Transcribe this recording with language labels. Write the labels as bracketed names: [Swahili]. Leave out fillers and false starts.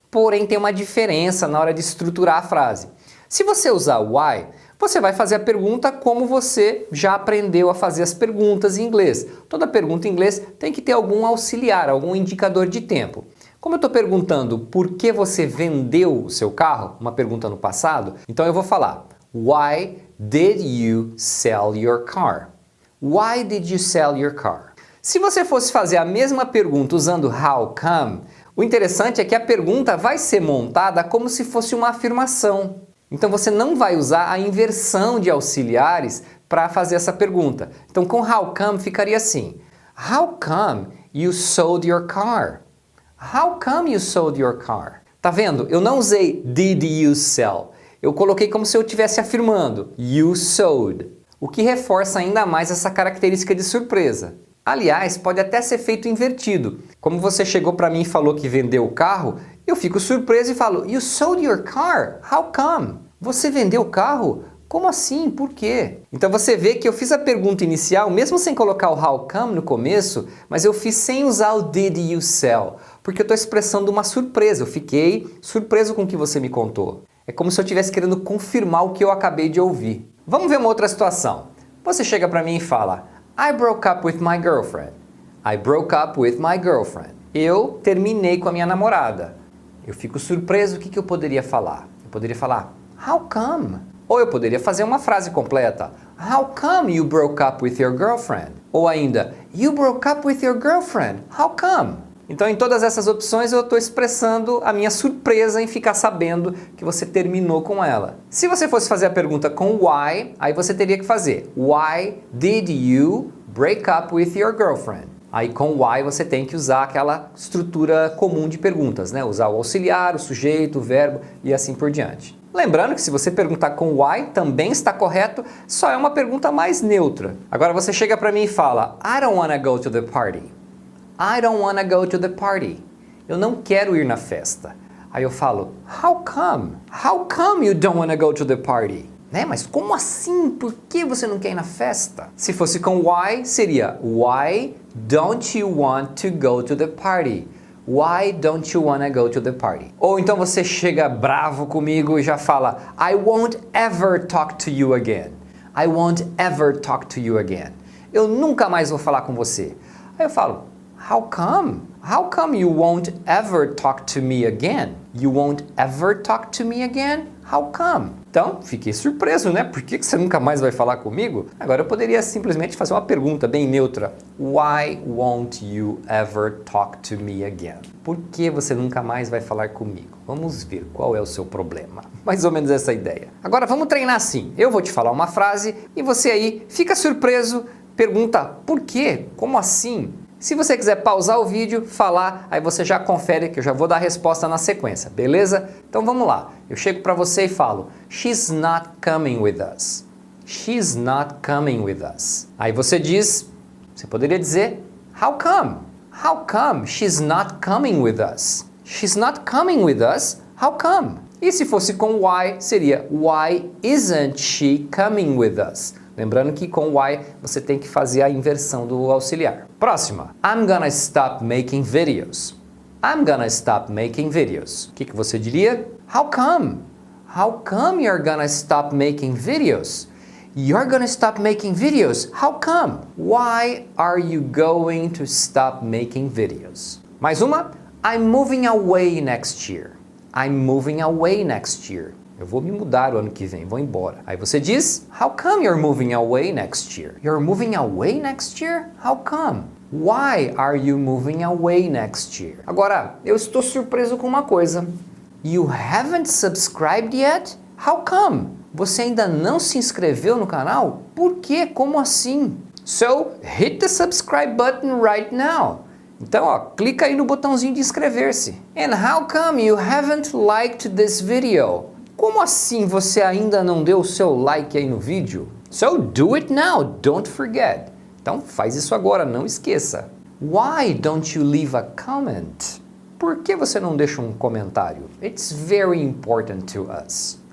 [Portuguese] Porém, tem uma diferença na hora de estruturar a frase. Se você usar why, você vai fazer a pergunta como você já aprendeu a fazer as perguntas em inglês. Toda pergunta em inglês tem que ter algum auxiliar, algum indicador de tempo. Como eu estou perguntando por que você vendeu o seu carro, uma pergunta no passado, então eu vou falar [English] Why did you sell your car? Why did you sell your car? [Portuguese] Se você fosse fazer a mesma pergunta usando how come, o interessante é que a pergunta vai ser montada como se fosse uma afirmação. Então você não vai usar a inversão de auxiliares para fazer essa pergunta. Então com how come ficaria assim, [English] How come you sold your car? How come you sold your car? [Portuguese] Tá vendo? Eu não usei did you sell. Eu coloquei como se eu estivesse afirmando you sold, o que reforça ainda mais essa característica de surpresa. Aliás, pode até ser feito invertido. Como você chegou para mim e falou que vendeu o carro, eu fico surpreso e falo you sold your car? How come? Você vendeu o carro? Como assim? Por quê? Então você vê que eu fiz a pergunta inicial, mesmo sem colocar o how come no começo, mas eu fiz sem usar o did you sell, porque eu estou expressando uma surpresa, eu fiquei surpreso com o que você me contou. É como se eu estivesse querendo confirmar o que eu acabei de ouvir. Vamos ver uma outra situação. Você chega para mim e fala, [English] I broke up with my girlfriend. I broke up with my girlfriend. [Portuguese] Eu terminei com a minha namorada. Eu fico surpreso, o que eu poderia falar? Eu poderia falar, how come? Ou eu poderia fazer uma frase completa. [English] How come you broke up with your girlfriend? [Portuguese] Ou ainda, [English] you broke up with your girlfriend. How come? [Portuguese] Então em todas essas opções eu estou expressando a minha surpresa em ficar sabendo que você terminou com ela. Se você fosse fazer a pergunta com why, aí você teria que fazer [English] Why did you break up with your girlfriend? [Portuguese] Aí com why você tem que usar aquela estrutura comum de perguntas, né? Usar o auxiliar, o sujeito, o verbo e assim por diante. Lembrando que se você perguntar com why, também está correto, só é uma pergunta mais neutra. Agora você chega para mim e fala, [English] I don't wanna go to the party. I don't wanna go to the party. [Portuguese] Eu não quero ir na festa. Aí eu falo, [English] how come? How come you don't wanna go to the party? [Portuguese] Né? Mas como assim? Por que você não quer ir na festa? Se fosse com why, seria [English] Why don't you want to go to the party? Why don't you wanna go to the party? [Portuguese] Ou então você chega bravo comigo e já fala [English] I won't ever talk to you again. I won't ever talk to you again. [Portuguese] Eu nunca mais vou falar com você. Aí eu falo [English] How come? How come you won't ever talk to me again? You won't ever talk to me again? How come? [Portuguese] Então, fiquei surpreso, né? Por que você nunca mais vai falar comigo? Agora eu poderia simplesmente fazer uma pergunta bem neutra. [English] Why won't you ever talk to me again? [Portuguese] Por que você nunca mais vai falar comigo? Vamos ver qual é o seu problema. Mais ou menos essa ideia. Agora vamos treinar assim. Eu vou te falar uma frase e você aí fica surpreso, pergunta por quê? Como assim? Se você quiser pausar o vídeo, falar, aí você já confere que eu já vou dar a resposta na sequência, beleza? Então vamos lá. Eu chego para você e falo, [English] She's not coming with us. She's not coming with us. [Portuguese] Aí você poderia dizer, [English] How come? How come she's not coming with us? She's not coming with us? How come? [Portuguese] E se fosse com why, seria, [English] Why isn't she coming with us? [Portuguese] Lembrando que com why você tem que fazer a inversão do auxiliar. Próxima. [English] I'm gonna stop making videos. I'm gonna stop making videos. [Portuguese] O que você diria? [English] How come? How come you're gonna stop making videos? You're gonna stop making videos. How come? Why are you going to stop making videos? [Portuguese] Mais uma. [English] I'm moving away next year. I'm moving away next year. [Portuguese] Eu vou me mudar o ano que vem, vou embora. Aí você diz, [English] How come you're moving away next year? You're moving away next year? How come? Why are you moving away next year? [Portuguese] Agora, eu estou surpreso com uma coisa. [English] You haven't subscribed yet? How come? [Portuguese] Você ainda não se inscreveu no canal? Por quê? Como assim? [English] So, hit the subscribe button right now. [Portuguese] Então, clica aí no botãozinho de inscrever-se. [English] And how come you haven't liked this video? [Portuguese] Como assim você ainda não deu o seu like aí no vídeo? [English] So do it now, don't forget. [Portuguese] Então faz isso agora, não esqueça. [English] Why don't you leave a comment? [Portuguese] Por que você não deixa um comentário? [English] It's very important to us.